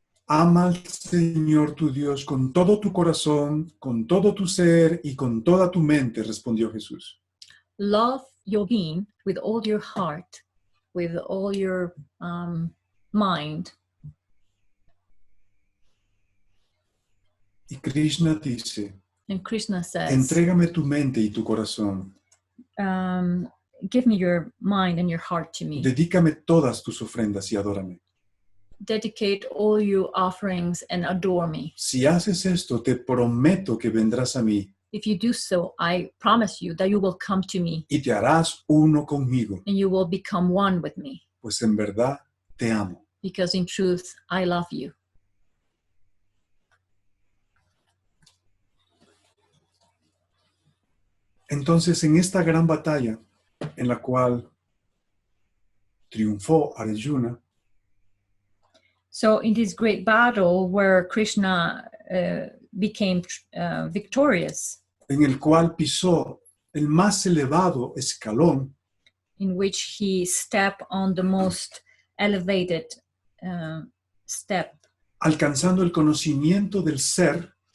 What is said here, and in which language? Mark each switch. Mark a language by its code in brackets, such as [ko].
[es] Ama al Señor tu Dios con todo tu corazón, con todo tu ser y con toda tu mente, respondió Jesús. [en] Love your being with all your heart, with all your mind. [es] Y Krishna dice, [en] And Krishna says, [es] entrégame tu mente y tu corazón. [en] give me your mind and your heart to me. [es] Dedícame todas tus ofrendas y adórame. [en] Dedicate all your offerings and adore me. [es] Si haces esto, te prometo que vendrás a mí [en] If you do so, I promise you that you will come to me [es] y te harás uno conmigo, [en] and you will become one with me, [es] pues en verdad te amo. [en] because in truth, I love you. [es] Entonces, en esta gran batalla en la cual triunfó Arjuna, [en] So in this great battle where Krishna became victorious, [es] en el cual pisó el más elevado escalón, [en] in which he stepped on the most elevated step, [es] alcanzando el conocimiento del ser,